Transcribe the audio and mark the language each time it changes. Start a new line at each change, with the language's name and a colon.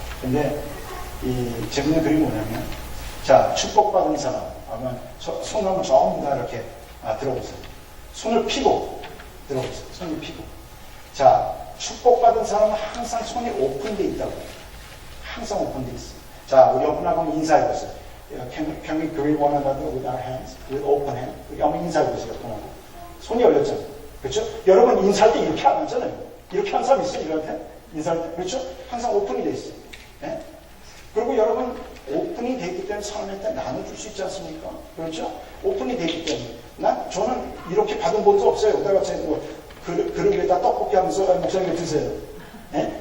Korean: 근데 이 재밌는 그림이 뭐냐면, 자, 축복받은 사람, 아마 손을 한번 전부 다 이렇게 들어보세요. 손을 피고 들어보세요. 손을 피고. 자, 축복받은 사람은 항상 손이 오픈되어 있다고. 항상 오픈되어 있어요. 자, 우리 옆분하고 한번 인사해보세요.
English: Can we greet one another with our hands? With open hand?
Korean: 한번 인사해보세요. 옆분하고. 손이 열렸잖아요. 그렇죠? 여러분 인사할 때 이렇게 안 하잖아요. 이렇게 하는 사람 있어요? 이런데? 인사할 때. 그렇죠? 항상 오픈이 되어 있어요. 네? 그리고 여러분 오픈이 되어 있기 때문에 사람한테 나눠줄 수 있지 않습니까? 그렇죠? 오픈이 되어 있기 때문에. 저는 이렇게 받은 본적 없어요. 내가 그릇 위에다 떡볶이 하면서 목사님 드세요. 네?